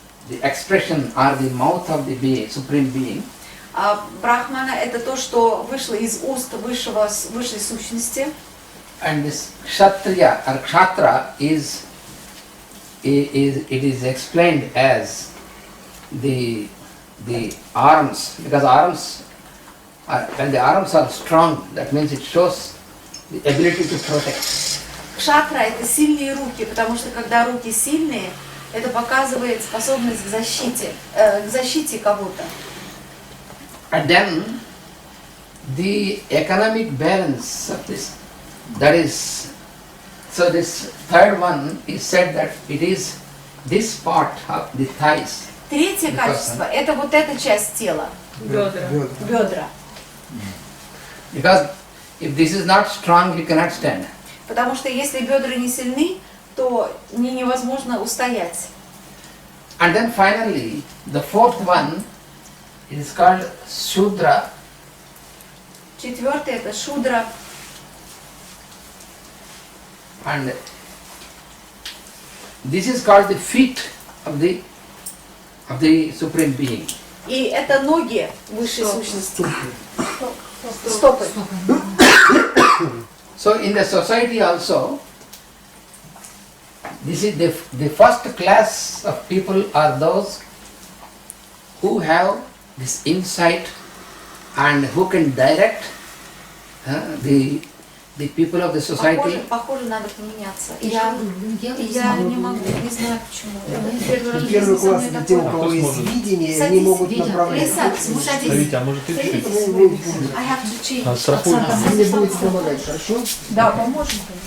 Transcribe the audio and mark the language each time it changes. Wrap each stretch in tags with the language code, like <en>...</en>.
<en>the expression or the mouth of the being, supreme being.</en> <ru>А брахмана это то, что вышло из уст высшей сущности.</ru> <en>And this kshatriya or kshatra is explained as the arms, because arms are, when the arms are strong, that means it shows the ability to protect.</en> <ru>Кшатра это сильные руки, потому что когда руки сильные, это показывает способность к защите кого-то.</ru> <en>And then the economic balance of this, that is, so this third one is said that it is this part of the thighs.</en> <ru>Третье качество – это вот эта часть тела. Бедра.</ru> <en>Because if this is not strong, you cannot stand.</en> <ru>Потому что если бедра не сильны, то невозможно устоять.</ru> <en>And then finally, the fourth one is called Shudra.</en> <ru>Четвертое – это шудра.</ru> <en>And this is called the feet of the Supreme Being.</en> <ru>И это ноги высшей сущности. Стопы.</ru> <en>So in the society also, this is the first class of people are those who have this insight and who can direct the people of the society.</en> <ru>Похоже, надо поменяться. Я не могу, не знаю почему. Первый класс для тех, у кого есть видение, они могут направлять. Витя, а может ты чуть-чуть? Страхуй. Вы мне будете помогать, хорошо? Да, поможем.</ru>